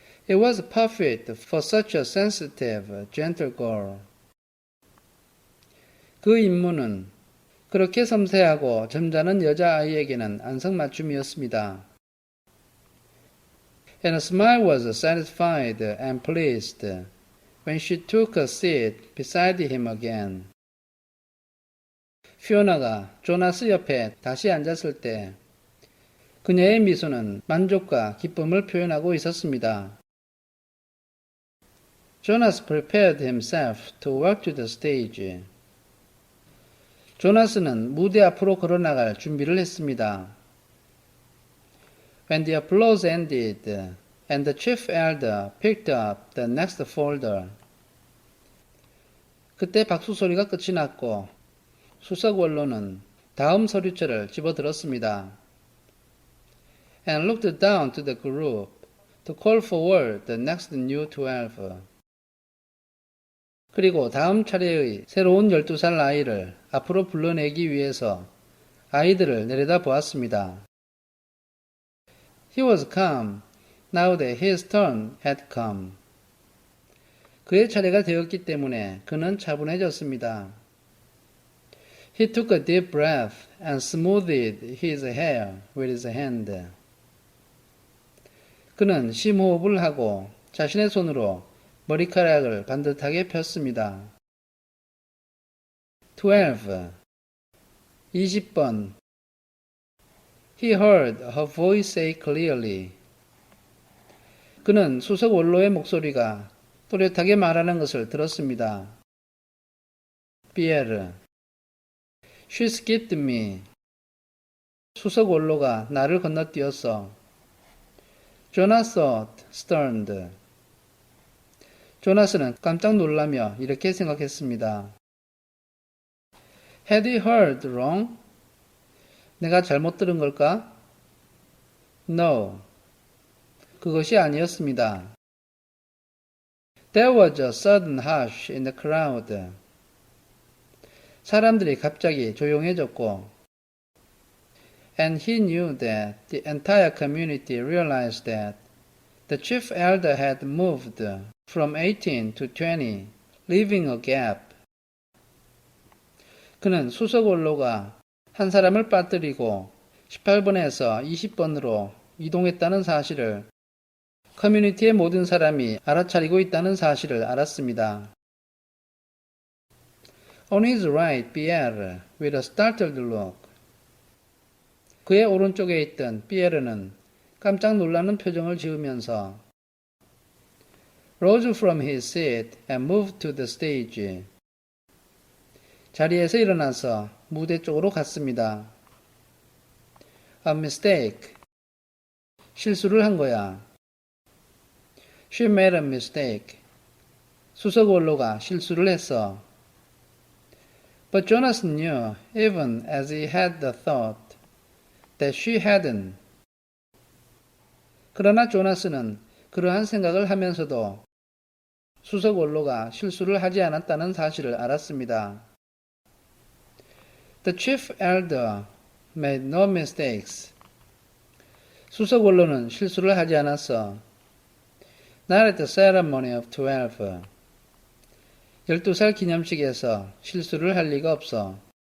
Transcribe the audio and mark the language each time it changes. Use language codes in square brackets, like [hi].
[en] It was perfect for such a sensitive, gentle girl. [ko] 그 임무는 그렇게 섬세하고 점잖은 여자아이에게는 안성맞춤이었습니다. [en] And a smile was satisfied and pleased when she took a seat beside him again. [ko] 피오나가 조나스 옆에 다시 앉았을 때 그녀의 미소는 만족과 기쁨을 표현하고 있었습니다. [en] Jonas prepared himself to walk to the stage. [ko] 조나스는 무대 앞으로 걸어나갈 준비를 했습니다. [en] When the applause ended and the chief elder picked up the next folder. [ko] 그때 박수 소리가 끝이 났고 수석 원로는 다음 서류체를 집어들었습니다. [en] And looked down to the group to call forward the next new 12. [ko] 그리고 다음 차례의 새로운 12살 아이를 앞으로 불러내기 위해서 아이들을 내려다 보았습니다. [en] He was calm now that his turn had come. [ko] 그의 차례가 되었기 때문에 그는 차분해졌습니다. [en] He took a deep breath and smoothed his hair with his hand. [ko] 그는 심호흡을 하고 자신의 손으로 머리카락을 반듯하게 폈습니다. 20번. [en] He heard her voice say clearly. [ko] 그는 수석 원로의 목소리가 또렷하게 말하는 것을 들었습니다. [en] 피에르. She skipped me. [ko] 수석 원로가 나를 건너뛰었어. [en] Jonas thought, stunned. [ko] 조나스는 깜짝 놀라며 이렇게 생각했습니다. [en] Had he heard wrong? [ko] 내가 잘못 들은 걸까? [en] No. [ko] 그것이 아니었습니다. [en] There was a sudden hush in the crowd. [ko] 사람들이 갑자기 조용해졌고 [en] And he knew that the entire community realized that the chief elder had moved from 18 to 20, leaving a gap. [ko] 그는 수석 원로가 한 사람을 빠뜨리고 18번에서 20번으로 이동했다는 사실을 커뮤니티의 모든 사람이 알아차리고 있다는 사실을 알았습니다. [en] On his right, Pierre, with a startled look. [ko] 그의 오른쪽에 있던 피에르는 깜짝 놀라는 표정을 지으면서 [en] rose from his seat and moved to the stage. [ko] 자리에서 일어나서 무대 쪽으로 갔습니다. [en] A mistake. [ko] 실수를 한 거야. [en] She made a mistake. [ko] 수석 원로가 실수를 했어. [en] But Jonas knew, even as he had the thought, that she hadn't. [ko] 그러나 조나스는 그러한 생각을 하면서도 수석 원로가 실수를 하지 않았다는 사실을 알았습니다. [en] The chief elder made no mistakes. [ko] 수석 원로는 실수를 하지 않았어. [en] Not at the ceremony of 12. [ko] 12살 기념식에서 실수를 할 리가 없어.